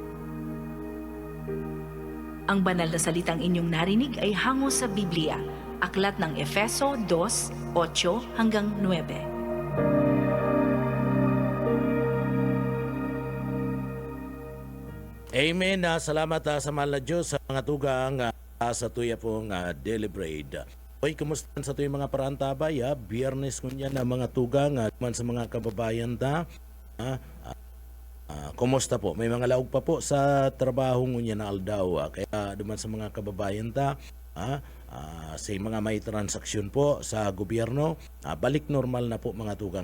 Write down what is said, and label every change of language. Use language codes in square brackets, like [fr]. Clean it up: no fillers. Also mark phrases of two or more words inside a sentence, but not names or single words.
[tl] Ang banal na salitang inyong narinig ay hango sa Biblia, aklat ng Efeso 2:8 hanggang 9. Amen. [bik] Salamat sa mahal na Diyos sa mga tugang sa tuya pong [en] daily bread. [bik] Hoy, kumusta sa tuyong mga parantabay? Biyernes kunya na mga tugang man sa mga kababayan ta. Kumusta po? May mga laog pa po sa trabaho ngunya na aldaw. Kaya duman sa mga kababayan ta, sa mga may transaksyon po sa gobyerno, balik normal na po mga tugang.